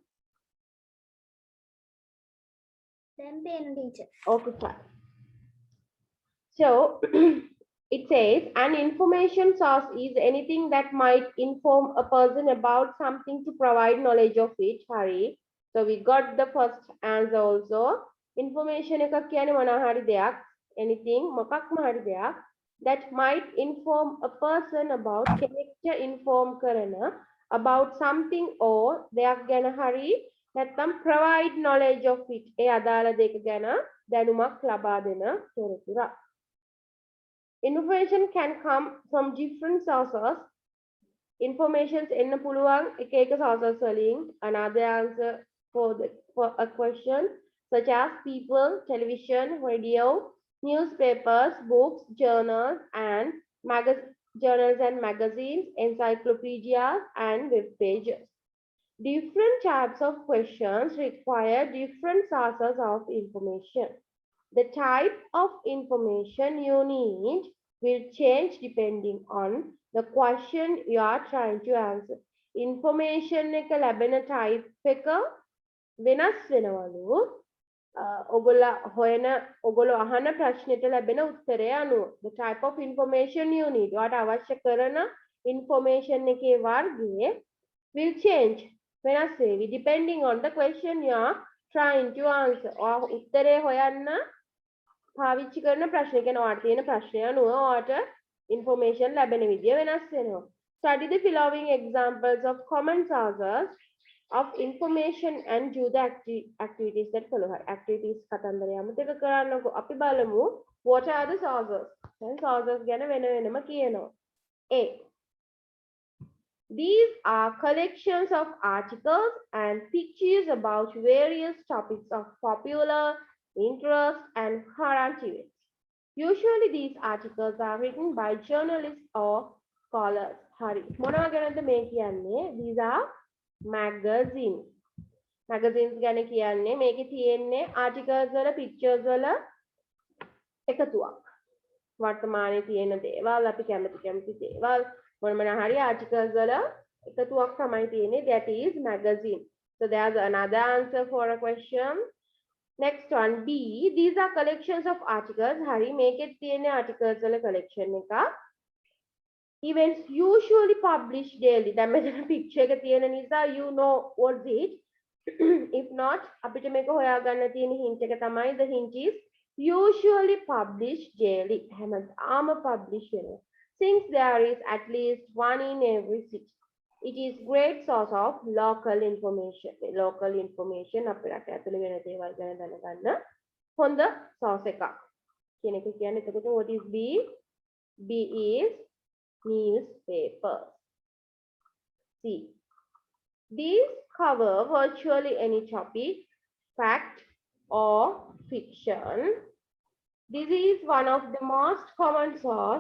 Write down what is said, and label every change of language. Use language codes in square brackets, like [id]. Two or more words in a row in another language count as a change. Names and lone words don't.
[en] Then pen, teacher. Okay, fine. So it says an information source is anything that might inform a person about something to provide knowledge of it. Harry. So we got the first answer also. Information [si] එකක් කියන්නේ මොනවා හරි දෙයක්. [en] Anything [si] මොකක්ම හරි දෙයක් [en] that might inform a person about කෙනෙක්ට inform කරන about something or [si] දෙයක් ගැන හරි නැත්නම් [en] provide knowledge of it. [si] ඒ අදාළ දෙයක ගැන දැනුමක් ලබා දෙන තොරතුරක්. [en] Information can come from different sources. [si] Informations එන්න පුළුවන් එක එක sources වලින්. [en] Another answer for a question such as people, television, radio, newspapers, books, journals and magazines, encyclopedias and web pages. Different types of questions require different sources of information. The type of information you need will change depending on the question you are trying to answer. [si] Information එක ලැබෙන type එක වෙනස් වෙනවලු ඔගොල්ලෝ අහන ප්‍රශ්නෙට ලැබෙන උත්තරය අනුව [en] the type of information you need [si] ඔයාට අවශ්‍ය කරන information එකේ වර්ගය [en] will change [si] වෙනස් වේවි [en] depending on the question you are trying to answer [si] ඔයා උත්තරේ හොයන්න පාවිච්චි කරන ප්‍රශ්නේ කියන්නේ ඔයාට තියෙන ප්‍රශ්නය අනුව ඔයාට information ලැබෙන විදිය වෙනස් වෙනවා [en] study the following examples of common sources of information and do the activities that follow. [si] Activities කතන්දරය අමතක කරන්නකො. අපි බලමු [en] what are the sources? [si] දැන් sources ගැන වෙන වෙනම කියනවා. [en] A. These are collections of articles and pictures about various topics of popular interest and current events. Usually these articles are written by journalists or scholars. [si] හරි. මොනවා ගැනද මේ කියන්නේ? [en] These are magazines. [si] Magazines ගැන කියන්නේ මේකේ තියෙන්නේ articles වල pictures වල එකතුවක්. වර්තමානයේ තියෙන දේවල් අපි කැමති දේවල් මොන හරි articles වල එකතුවක් තමයි තියෙන්නේ [en] that is magazine. So there's another answer for a question. Next one B. These are collections of articles. [si] හරි මේකේ තියෙන articles වල collection එකක්. [en] Events usually published daily. [si] දැන් මෙතන [en] picture [si] එක තියෙන නිසා [en] you know what's it. If not [si] අපිට මේක හොයාගන්න තියෙන [en] hint [si] එක තමයි [en] the hint is usually published daily. [si] හැමදාම publish වෙනවා. [en] Since there is at least one in every city. It is great source of local information. [si] Local information අපේ රට ඇතුළේ වෙන දේවල් ගැන දැනගන්න හොඳ source එකක්. කියන එක කියන්නේ එතකොට [en] what is B? B is newspaper. C. These cover virtually any topic, fact or fiction. This is one of the most common source.